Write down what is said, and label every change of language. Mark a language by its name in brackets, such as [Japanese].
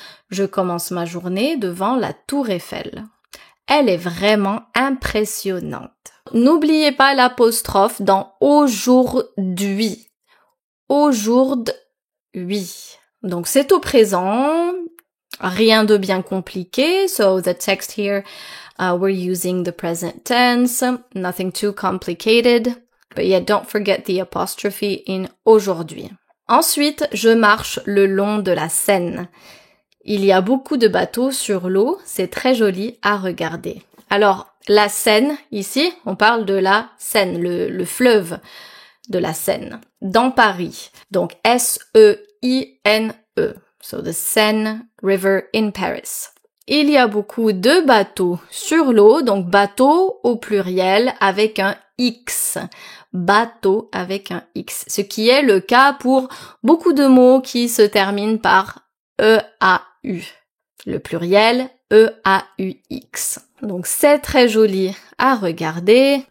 [French] Je commence ma journée devant la Tour Eiffel. Elle est vraiment impressionnante. N'oubliez pas l'apostrophe dans aujourd'hui. aujourd'hui. Donc c'est au présent, rien de bien compliqué. [English] So the text here, we're using the present tense, nothing too complicated. But yeah, don't forget the apostrophe in aujourd'hui. [French] Ensuite, je marche le long de la Seine. Il y a beaucoup de bateaux sur l'eau, c'est très joli à regarder. Alors, la Seine, ici, on parle de la Seine, le fleuve de la Seine, dans Paris. Donc, S-E-I-N-E. [English] So, the Seine River in Paris. [French] Il y a beaucoup de bateaux sur l'eau, donc bateau au pluriel avec un X. Bateau avec un X. Ce qui est le cas pour beaucoup de mots qui se terminent par E-A-U. Le pluriel, E-A-U-X. Donc c'est très joli à regarder.